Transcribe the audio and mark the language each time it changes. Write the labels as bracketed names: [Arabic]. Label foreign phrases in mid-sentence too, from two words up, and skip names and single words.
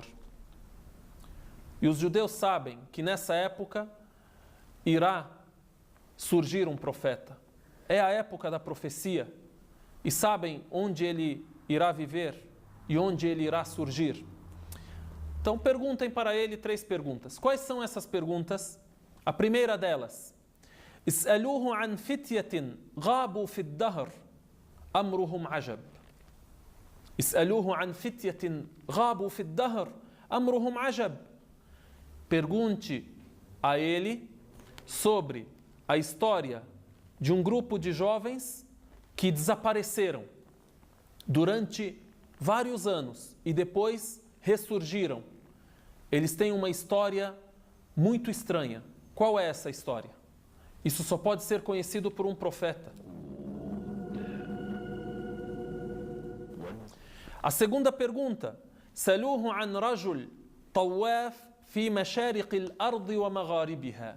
[Portuguese] E os judeus sabem que nessa época irá surgir um profeta. É a época da profecia. E sabem onde ele irá viver e onde ele irá surgir. Então perguntem para ele 3 perguntas. Quais são essas perguntas? A primeira delas: [Arabic] اسألوه عن فتية غابوا في الدهر أمرهم عجب. اسألوه عن فتية غابوا في الدهر أمرهم عجب. [Portuguese] Pergunte a ele sobre a história de um grupo de jovens que desapareceram durante vários anos e depois ressurgiram. Eles têm uma história muito estranha. Qual é essa história? Isso só pode ser conhecido por um profeta. A segunda pergunta: [Arabic] سألوه عن رجل طواف في مشارق الأرض ومغاربها.